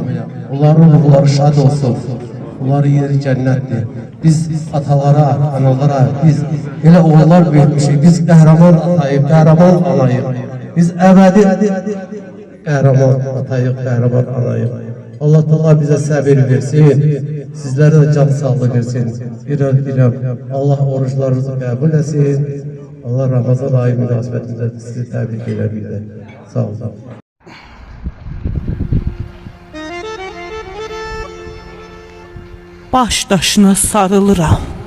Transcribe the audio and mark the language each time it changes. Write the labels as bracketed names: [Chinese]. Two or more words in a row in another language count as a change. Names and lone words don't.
[Azerbaijani] Onların ruhları şad olsun. Onların yeri cennettir. Biz atalara, analara, biz elə oğullar vermişik. Biz qəhrəman atayıq, qəhrəman anayıq. Biz əbədi qəhrəman atayıq, qəhrəman anayıq. [Turkish] Allah Teala bize sabır versin. Sizlere de can sağlığı versin. [Azerbaijani] Biləm, Allah oruçlarınızı qəbul etsin. [Turkish] Allah Ramazan ayı münasebetinde sizi tebrik edebilir. Sağ olun. [Azerbaijani] Baş daşına sarılıram.